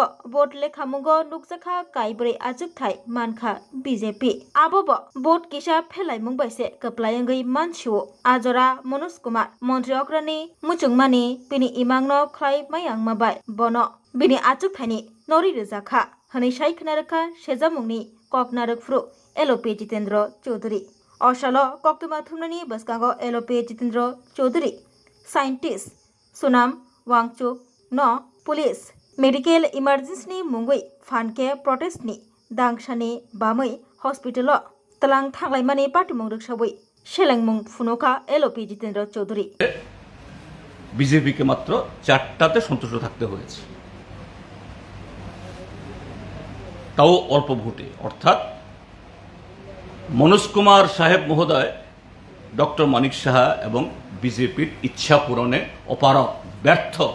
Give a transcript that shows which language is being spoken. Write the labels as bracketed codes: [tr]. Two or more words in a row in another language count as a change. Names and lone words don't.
[trp] बोट लेखामुंगो नुकजाखा काइब्रै आजुक थाइ मानखा बीजेपी आबोबो बोट किसा फेलाइमुं बाइसे कप्लायंगै मानसिओ आजरा मनोज कुमार मंत्री अग्रणी मुचुंगमानि बिनि इमांनो ख्लाइ मायांगमा बाय बनो बिनि आजुक थाइनि नरि रोजाखा हनै शाइख नायरखा शेजामुंनि कक नारकफ्रु एलओपी जितेंद्र चौधरी अशालो कक्तमा थुमनानि बसकांगो एलओपी जितेंद्र चौधरी साइंटिस्ट सुनाम वांगचुक न पुलिस मेडिकल इमार्जेंसी मुंगै फानके प्रोटेस्टनि दांगसानि बामै हॉस्पिटल तलां थांलायमानि पार्टीमुं रक्षाबै शेलेंमुं फुनुका एलओपी जितेंद्र चौधरी [bn] বিজেপি কে মাত্র 4টাতে সন্তুষ্ট থাকতে হয়েছে, তাও অল্প ভোটে। অর্থাৎ মনোজ কুমার সাহেব মহোদয় ডক্টর মানিক সাহা এবং বিজেপির ইচ্ছা পূরণে অপারগ ব্যর্থ।